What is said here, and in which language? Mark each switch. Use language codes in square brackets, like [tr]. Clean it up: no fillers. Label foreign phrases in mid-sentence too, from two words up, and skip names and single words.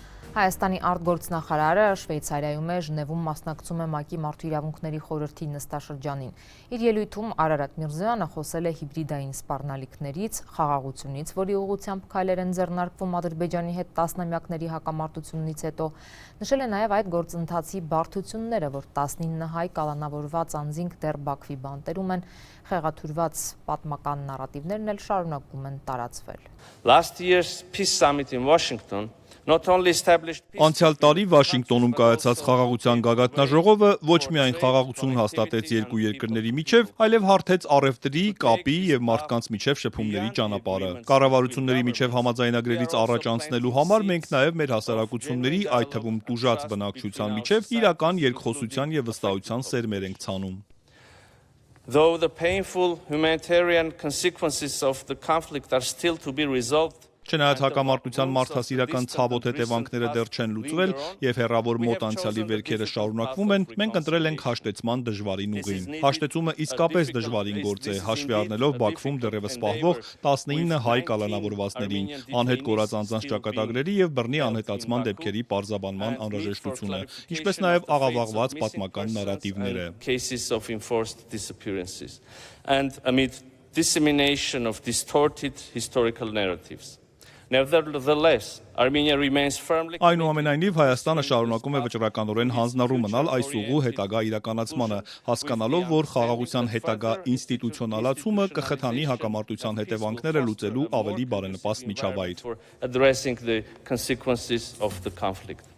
[hy] Հայաստանի արտգործնախարարը Շվեյցարիայում է, Ժնևում մասնակցում է ՄԱԿ-ի մարդու իրավունքների խորհրդի նստաշրջանին։ Իր ելույթում Արարատ Միրզոյանը խոսել է հիբրիդային սպառնալիքներից, խաղաղությունից, որի ուղղությամբ քայլեր են ձեռնարկվում Ադրբեջանի հետ տասնամյակների հակամարտությունից հետո, նշել է նաև այդ գործընթացի բարդությունները, որ 19 հայ կալանավորված անձինք դեռ Բաքվի բանտերում են, խեղաթյուրված պատմական նարատիվներն էլ շարունակում են տարածվել։ [en] Last year's peace summit in Washington [hy] Անցյալ տարի Վաշինգտոնում կայացած խաղաղության գագաթնաժողովը ոչ միայն խաղաղություն հաստատեց երկու երկրների միջև, այլև հարթեց առևտրի, կապի և մարդկանց միջև շփումների ճանապարհը։ Կառավարությունների միջև համաձայնագրերից առաջ անցնելու համար մենք նաև մեր հասարակությունների, այդ թվում տուժած բնակչության միջև իրական երկխոսության և վստահության սերմեր ենք ցանում։ [en] Though the painful humanitarian consequences of the conflict are still to be resolved, [hy] Չնայած հակամարտության մարդասիրական ցավոտ հետևանքները դեռ չեն լուծվել և հեռավոր մոտ անցյալի վերքերը շարունակվում են, մենք ընտրել ենք հաշտեցման դժվարին ուղին։ Հաշտեցումը իսկապես դժվարին գործ է, հաշվի առնելով Բաքվում դեռևս պահվող 19 հայ կալանավորվածներին, անհետ կորած անձանց ճակատագրերի և բռնի անհետացման դեպքերի պարզաբանման անհրաժեշտությունը, ինչպես նաև աղավաղված պատմական նարատիվները։ [en] And amid dissemination of distorted historical narratives. Nevertheless, Armenia remains firmly [hy] Այնուամենայնիվ Հայաստանը շարունակում է վճռականորեն հանձնառու մնալ այս ուղու հետագա իրականացմանը, հասկանալով, որ խաղաղության հետագա ինստիտուցիոնալացումը կխթանի հակամարտության հետևանքները լուծելու ավելի բարենպաստ միջավայր։ [en] addressing the consequences of the conflict.